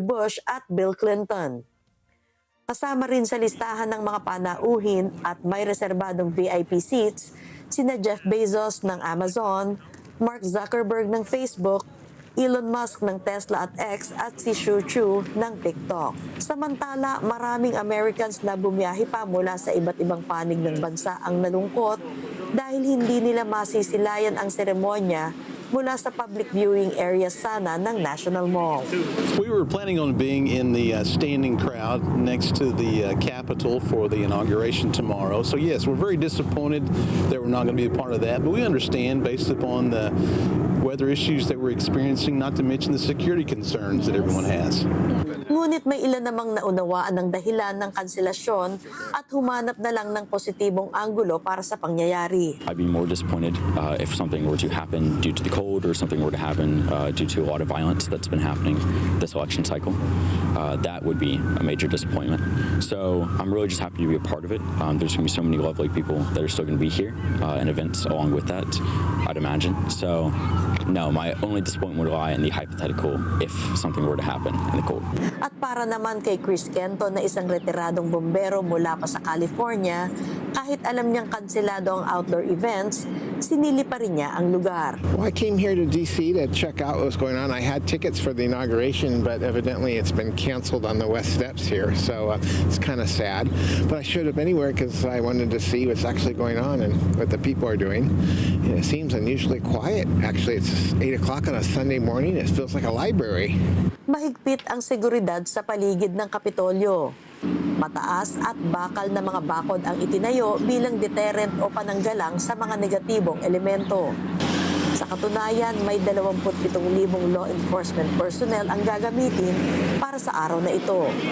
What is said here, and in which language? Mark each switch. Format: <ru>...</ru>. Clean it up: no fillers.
<tl>Bush at Bill Clinton. Kasama rin sa listahan ng mga panauhin at may reserbadong VIP seats sina Jeff Bezos ng Amazon, Mark Zuckerberg ng Facebook, Elon Musk ng Tesla at X at si Xu Chu ng TikTok. Samantala, maraming Americans na bumiyahe pa mula sa iba't ibang panig ng bansa ang nalungkot dahil hindi nila masisilayan ang seremonya mula sa public viewing area sana ng National Mall.</tl> <en>We were planning on being in the standing crowd next to the Capitol for the inauguration tomorrow. So yes, we're very disappointed that we're not going to be a part of that, but we understand based upon the weather issues that we're experiencing, not to mention the security concerns that everyone has.</en> <tl>Ngunit may ilan namang naunawaan ng dahilan ng kanselasyon at humanap na lang ng positibong anggulo para sa pangyayari.</tl> <en>I'd be more disappointed if something were to happen due to the cold or something were to happen due to a lot of violence that's been happening this election cycle. That would be a major disappointment. So I'm really just happy to be a part of it. There's going to be so many lovely people that are still going to be here and events along with that, I'd imagine. So no, my only disappointment would lie in the hypothetical if something were to happen in the cold.</en> <tl>At para naman kay Chris Kenton na isang retiradong bombero mula pa sa California, kahit alam niyang kanselado ang outdoor events, sinili pa rin niya ang lugar.</tl> <en>Well, I came here to DC to check out what was going on. I had tickets for the inauguration, but evidently it's been canceled on the West Steps here, so it's kind of sad. But I showed up anywhere because I wanted to see what's actually going on and what the people are doing. And it seems unusually quiet. Actually, it's 8 o'clock on a Sunday morning. It feels like a library.</en> <tl>Mahigpit ang seguridad sa paligid ng Kapitolyo. Mataas at bakal na mga bakod ang itinayo bilang deterrent o pananggalang sa mga negatibong elemento. Sa katunayan, may 27,000 law enforcement personnel ang gagamitin para sa araw na ito.</tl>